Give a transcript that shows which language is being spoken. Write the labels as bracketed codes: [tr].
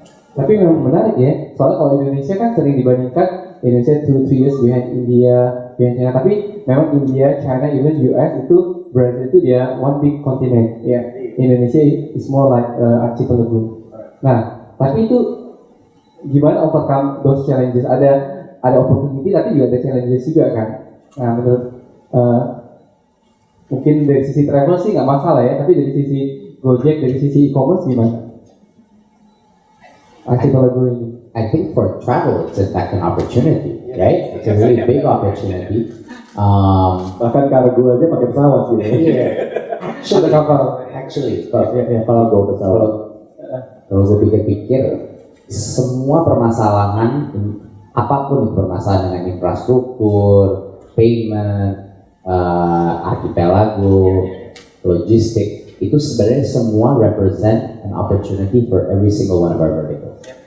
[id] Tapi memang menarik ya, soalnya kalau Indonesia kan sering dibandingkan Indonesia [en] 2-3 years behind India, behind China. [id] Tapi memang India, China, even US itu Brazil itu dia [en] one big continent. Ya, Indonesia is more like archipelago. [id] Nah, tapi itu gimana [en] overcome those challenges? [id] Ada opportunity tapi juga ada challenges juga kan. Nah, menurut mungkin dari sisi travel sih nggak masalah ya, tapi dari sisi Gojek, dari sisi e-commerce gimana? [en] I think for travel, it's in fact an opportunity, right? It's a really big opportunity. [id] Bahkan kargo aja pakai pesawat gitu. Ada kapal, actually. Kalau gue pesawat, kalau gue pikir-pikir, semua permasalahan, apapun permasalahan dengan infrastruktur, payment, archipelago, logistik, itu sebenarnya semua [en] represent an opportunity for every single one of our verticals.